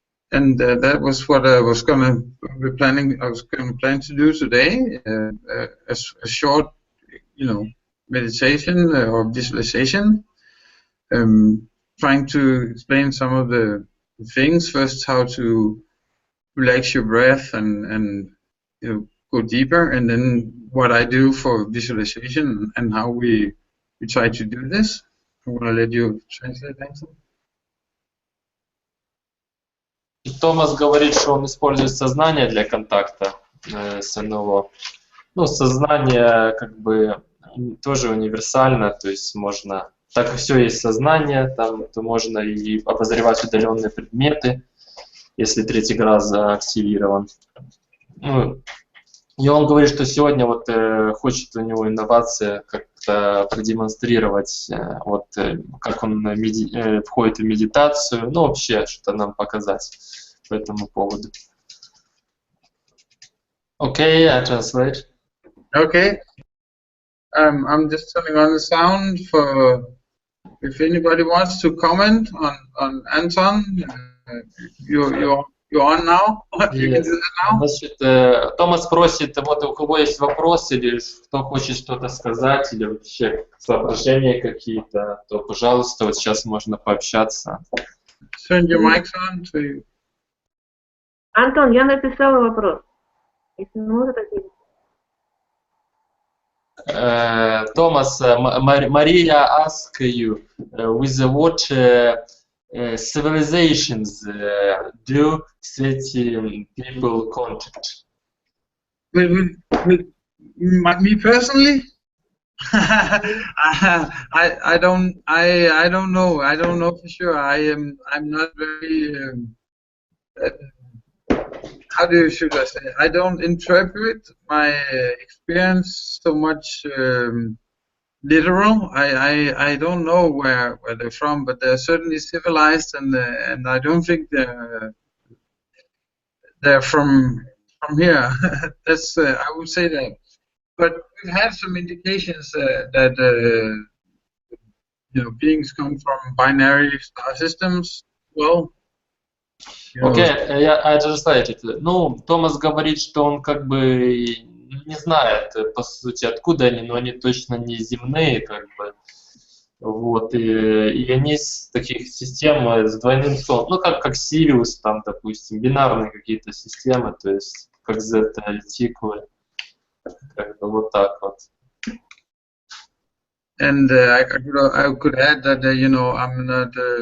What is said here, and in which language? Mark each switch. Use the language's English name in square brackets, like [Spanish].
[English] And that was what I was gonna be planning. I was gonna plan to do today, a short, meditation or visualization, trying to explain some of the things. First, how to relax your breath and go deeper, and then what I do for visualization and how we try to do this. I want to let you translate that. [Russian] Томас говорит, что он использует сознание для контакта с НЛО. Ну, сознание как бы тоже универсально, то есть можно, так как все есть сознание, там, то можно и обозревать удаленные предметы, если третий глаз активирован. Ну, и он говорит, что сегодня вот хочет у него инновация как-то продемонстрировать, вот как он входит в медитацию, ну вообще что-то нам показать по этому поводу. [English] Okay, I translate. Okay. I'm just turning on the sound for if anybody wants to comment on Anton. You're on now. You can do that now. [Russian] Значит, Томас просит, вот у кого есть вопросы или кто хочет что-то сказать или вообще соображения какие-то, то, пожалуйста, вот сейчас можно пообщаться. [English] Turn your mics on to you. [Russian] Антон, я написала вопрос. Если можно, так и... [English] Thomas, Maria asked you with what civilizations do city people contact? With me personally, I don't know. I don't know for sure. I'm not very. Should I say? I don't interpret my experience so much literal. I don't know where they're from, but they're certainly civilized, and I don't think they're from here. That's I would say that. But we've had some indications that beings come from binary star systems. Well. Окей, I translated. [Russian] Ну, Томас говорит, что он как бы не знает, по сути, откуда они, но они точно не земные, как бы. Вот, и они из таких систем с двойным солнцем, ну, как Сириус, там, допустим, бинарные какие-то системы, то есть, как зета-ретикулы, как бы вот так вот. [English] And I could add that, I'm not...